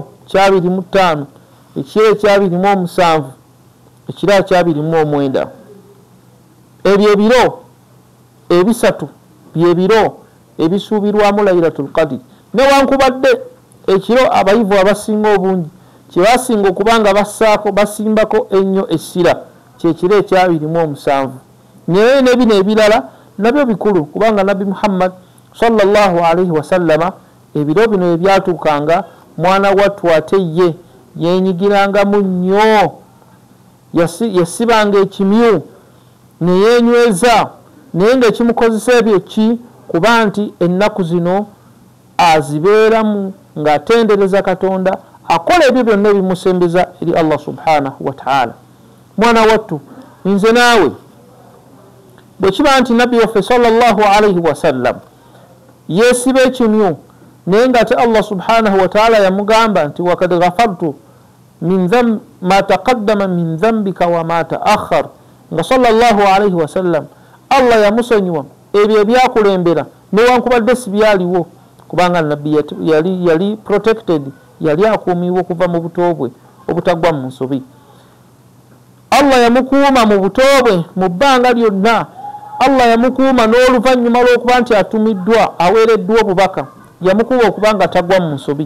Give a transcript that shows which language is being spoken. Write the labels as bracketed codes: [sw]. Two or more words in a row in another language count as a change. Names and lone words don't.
[lg] kyabirimu 5 ekiro ekyabirimu 7 ekiro ekyabirimu 9 ebyo ebiro ebisatu byebiro ebisuubirwamu [ar] ليلة القدر [lg] newankubadde ekiro abayivu abasinga obungi kyebasinga okubanga bassaako basimbako ennyo essira kyekiro ekyabirimu 7 naye nebino ebirala nabyo bikulu kubanga Nabi Muhammad [ar] صلى الله عليه وسلم [lg] ebiro bino ebyatuukanga mwana wattu ate ye yenyigirangamu nnyo yasibanga ekimyu ne yeenyweza naye ng'ekimukozesa ebyo ki kuba nti ennaku zino azibeeramu ng'atendereza Katonda, akola ebyo byonna ebimusembeza eri Allah [ar] سبحانه وتعالى. [lg] Mwana wattu, nze naawe bwe kiba nti nabbi waffe [ar] صلى الله عليه وسلم [lg] yeesiba ekimyu naye ng'ate Allah [ar] سبحانه وتعالى [lg] yamugamba nti [ar] وقد غفرت من ما تقدم من ذنبك وما تأخر, [lg] nga [ar] صلى الله عليه وسلم [lg] Allah yamusonyiwa ebyo ebyakulembera newankubadde si byaliwo, kubanga nabbi yali protected, yali akuumiibwa okuva mu buto bwe obutagwa mu nsobi. Allah yamukuuma mu buto bwe mu bbanga lyonna. Allah yamukuuma n'oluvannyuma lw'okuba nti atumiddwa aweereddwa obubaka, yamukuuma okuba nga tagwa mu nsobi.